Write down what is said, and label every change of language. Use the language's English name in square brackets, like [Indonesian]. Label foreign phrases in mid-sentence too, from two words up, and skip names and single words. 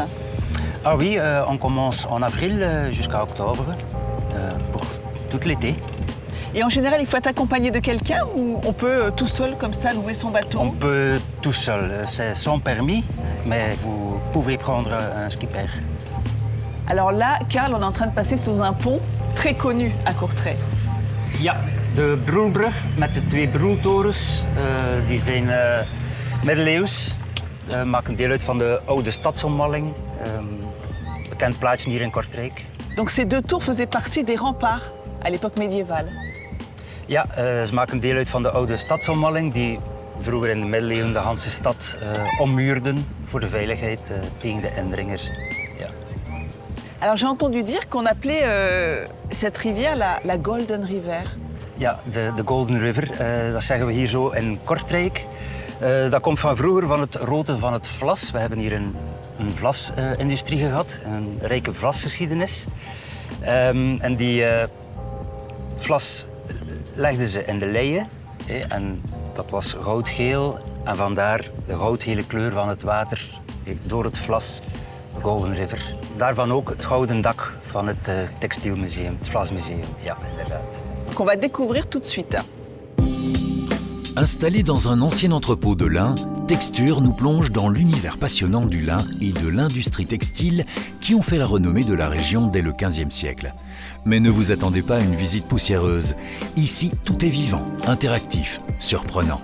[French] Ah oui, on commence en avril jusqu'à octobre pour tout l'été. Et en général, il faut être accompagné de quelqu'un ou on peut tout seul comme ça louer son bateau? On peut tout seul, c'est sans permis, mais vous pouvez prendre un skipper. Alors là, Karl, on est en train de passer sous un pont très connu à Courtrai. [Dutch] Ja, de Broelbrug met de twee broeltorens. Die zijn middeleeuws. Maken deel uit van de oude stadsomwalling. Bekend plaatsje hier in Kortrijk. [French] Donc ces deux tours faisaient partie des remparts à l'époque médiévale. [Dutch] Ja, ze maken deel uit van de oude stadsomwalling die vroeger in de middeleeuwen de Hanse stad ommuurden voor de veiligheid tegen de indringers. Ja. [French] Alors j'ai entendu dire qu'on appelait cette rivière la Golden River. [Dutch] Ja, de Golden River, dat zeggen we hier zo in Kortrijk. Dat komt van vroeger van het roten van het vlas. We hebben hier een vlasindustrie gehad, een rijke vlasgeschiedenis. En die vlas legden ze in de leien. En dat was goudgeel. En vandaar de goudgele kleur van het water door het vlas. De Golden River. Daarvan ook het gouden dak van het textielmuseum, het Vlasmuseum. Ja, inderdaad. [French] Qu'on va découvrir tout de suite. Installé dans un ancien entrepôt de lin, Texture nous plonge dans l'univers passionnant du lin et de l'industrie textile qui ont fait la renommée de la région dès le XVe siècle. Mais ne vous attendez pas à une visite poussiéreuse. Ici, tout est vivant, interactif, surprenant.